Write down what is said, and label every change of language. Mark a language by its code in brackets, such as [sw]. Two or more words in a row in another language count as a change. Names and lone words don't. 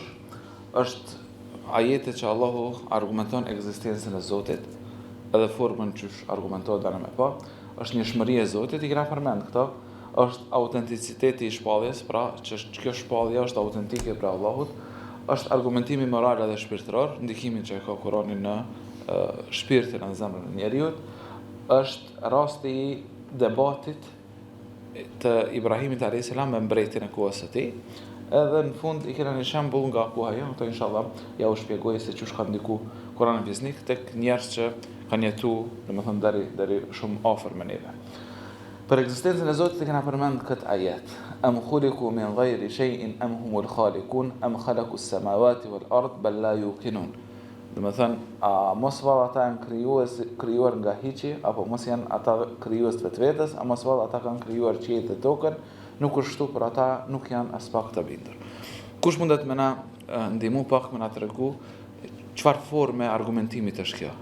[sq] Është ajete që Allahu argumenton ekzistencën e Zotit, edhe formën që argumentohet dhe me pa, është njohshmëria e Zotit, I kena përmend këto, është autenticiteti I shpalljes, pra që kjo shpallje është autentike për Allahut, është argumentimi moral dhe shpirtëror, ndikimin që ka Kurani në shpirtin dhe zemrën e njeriut, është rasti I debatit të Ibrahimit a.s. me mbretin e kohës së tij, edhe në fund I kena një shembull nga koha jonë, këto inshallah ja u shpjegoj se çush ka ndiku Kurani Fesnik tek njerëz që kanë jetuar, domethënë deri shumë afër me neve. Për ekzistencën e Zotit kena përmend këtë ajet. [ar] أم خلقوا من غير شيء أم هم الخالقون أم خلقوا السماوات والأرض بل لا يوقنون. [sq] Domethënë, a mos vallë ata janë krijuar nga hiçi, apo mos janë ata krijues të vetvetes, a mos vallë ata kanë krijuar qiellin dhe tokën, nuk është kështu, por ata nuk janë as pak të bindur. Kush mundet me na ndihmu pak me na tregu çfarë forme argumentimi është kjo?